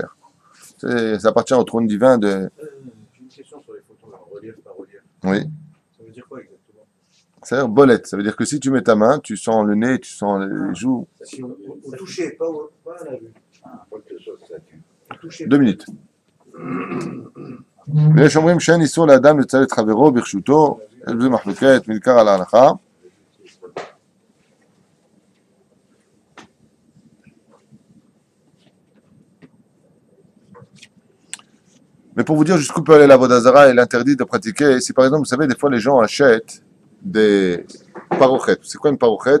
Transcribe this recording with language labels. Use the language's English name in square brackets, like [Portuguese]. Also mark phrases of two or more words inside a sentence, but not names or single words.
[French] Ça appartient au trône divin de... J'ai une question sur les photos, là, relief par relief. Oui. Ça veut dire quoi exactement? Ça veut dire bolette. Ça veut dire que si tu mets ta main, tu sens le nez, tu sens les joues. Si on touchait, pas à la vue. On touchait. 2 minutes. [Hebrew] ויש אומרים שאין איסור לאדם לצייר את חברו ברשותו, זה מחלוקת, בעיקר על ההלכה. [French] Mais pour vous dire jusqu'où peut aller la Vodazara, il est interdit de pratiquer. Si par exemple, vous savez, des fois les gens achètent des parochettes. C'est quoi une parochette?